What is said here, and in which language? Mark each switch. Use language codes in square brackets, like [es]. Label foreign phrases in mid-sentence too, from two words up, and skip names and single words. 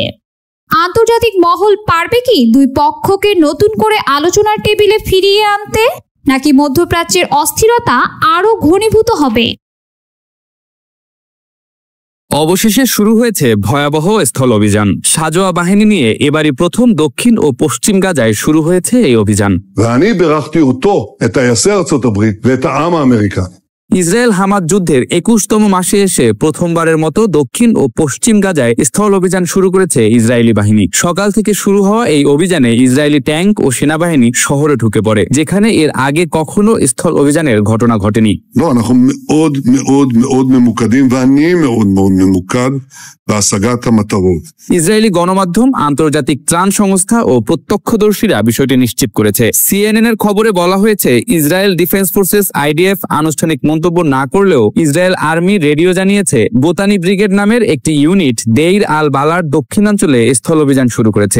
[bn] আন্তর্জাতিক মহল পারবে কি দুই পক্ষকে নতুন করে আলোচনার টেবিলে ফিরিয়ে আনতে, নাকি মধ্যপ্রাচ্যের অস্থিরতা আরো ঘনীভূত হবে? অবশেষে শুরু হয়েছে ভয়াবহ স্থল অভিযান। সাজোয়া বাহিনী নিয়ে এবারই প্রথম দক্ষিণ ও পশ্চিম গাজায় শুরু হয়েছে এই অভিযান। [he] ואני בירכתי אותו, את טייסי ארצות הברית ואת העם האמריקני. [bn] ইসরায়েল হামাস যুদ্ধের 21তম মাসে এসে প্রথমবারের মতো দক্ষিণ ও পশ্চিম গাজায় স্থল অভিযান শুরু করেছে ইসরায়েলি বাহিনী। সকাল থেকে শুরু হওয়া এই অভিযানে ইসরায়েলি ট্যাঙ্ক ও সেনাবাহিনী শহরে ঢুকে পড়ে, যেখানে এর আগে কখনো স্থল অভিযানের ঘটনা ঘটেনি। [he] לא, אנחנו מאוד מאוד מאוד ממוקדים, ואני מאוד מאוד ממוקד בהשגת המטרות. [bn] ইসরায়েলি গণমাধ্যম, আন্তর্জাতিক ত্রাণ সংস্থা ও প্রত্যক্ষদর্শীরা বিষয়টি নিশ্চিত করেছে। CNN এর খবরে বলা হয়েছে, ইসরায়েল ডিফেন্স ফোর্সেস IDF আনুষ্ঠানিক মন্তব্য না করলেও ইসরায়েল আর্মি রেডিও জানিয়েছে বোতানি ব্রিগেড নামের একটি ইউনিট দেইর আল বালার দক্ষিণাঞ্চলে স্থল অভিযান শুরু করেছে।